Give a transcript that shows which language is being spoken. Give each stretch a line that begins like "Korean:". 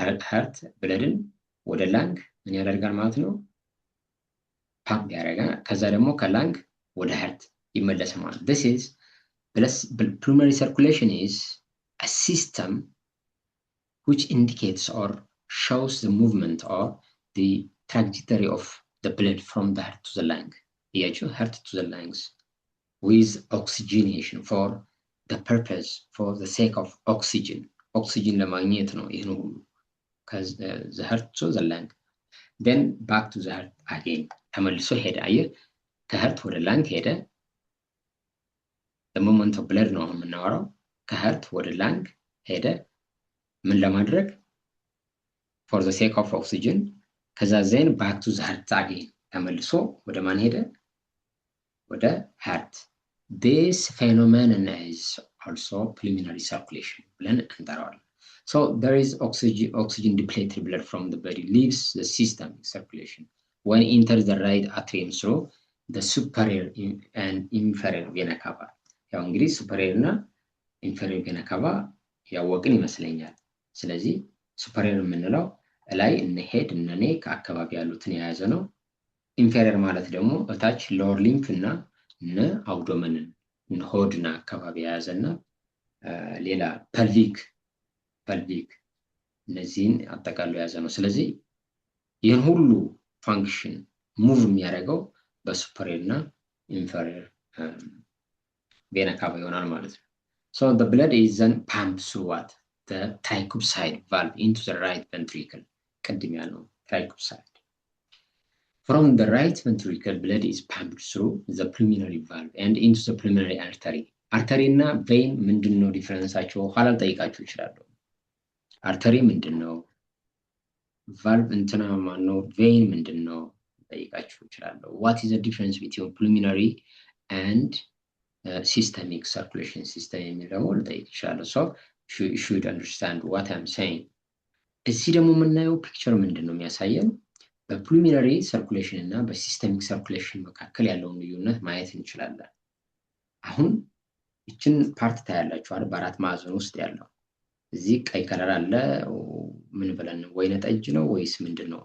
Amharic: ሀርት ብለድን ወደ ላንግ ምን ያደርጋል ማለት ነው? ፓምፕ ያደርጋል። ከዛ ደግሞ ከላንግ ወደ ሀርት ይመለሳል ማለት ነው።
English: this is pulmonary circulation is a system which indicates or shows the movement or the trajectory of the blood from the heart to the lung. Heart to the lungs with oxygenation for the purpose, for the sake of oxygen. Oxygen
Amharic: ለማግኘት ነው ይሄን ሁሉ
English: the heart to the lung. Then back to the heart again.
Amharic: ተመልሶ ሄደ። አየህ ከheart ወደ lung ሄደ።
English: the movement of blood
Amharic: ነው የምናወራው። ከheart ወደ lung ሄደ ምን ለማድረግ?
English: for the sake of oxygen.
Amharic: ከዛ
English: then back to the heart again.
Amharic: ተመልሶ ወደ ማን ሄደ? ወደ heart.
English: This phenomenon is also pulmonary circulation
Amharic: ብለን እንጠራዋለን።
English: So there is oxygen depleted blood from the body leaves the systemic circulation when it enters the right atrium through the superior and inferior vena cava.
Amharic: ያው እንግዲህ superior እና inferior vena cava ያወቅን ይመስለኛል። ስለዚህ superior የምንለው ላይ እነ ሄድ እነ ኔክ አካባቢ ያሉትን የያዘ ነው። inferior ማለት ደግሞ እታች lower lymph እና እነ አብዶመንን ሆድና አካባቢ የያዘና ሌላ pelvic እነዚህን አጠቃሎ የያዘ ነው። ስለዚህ ይህን ሁሉ ፋንክሽን ሙቭ የሚያደርገው በሱፐሪየር እና ኢንፌሪየር ቬና ካቫ ይሆናል ማለት ነው።
English: So the blood is then pumped through what? The tricuspid valve into the right ventricle.
Amharic: ቅድም ያልነው
English: tricuspid. From the right ventricle, blood is pumped through the pulmonary valve and into the pulmonary artery.
Amharic: Artery እና vein ምንድነው ዲፈረንሳቸው? ኋላ ልጠይቃችሁ እችላለሁ። አርተሪ ምንድነው? ቫልቭ እንትና ማነው? ቬን ምንድነው? ልጠይቃችሁ እችላለሁ።
English: What is the difference between pulmonary and systemic circulation system
Amharic: የሚለው ልጠይቅ እችላለሁ።
English: So you should understand what I'm saying.
Amharic: እዚህ ደግሞ የምናየው ፒክቸር ምንድነው የሚያሳየን? በፑልሞናሪ ሰርኩሌሽን እና በሲስተሚክ ሰርኩሌሽን መካከል ያለውን ልዩነት ማየት እንችላለን። አሁን ይችን ፓርት ታያላችሁ አይደል? በአራት ማዕዘን ውስጥ ያለው እዚህ ቀይ ከለር አለ። ምን ብለን ወይነ ጠጅ ነው ወይስ ምንድነው?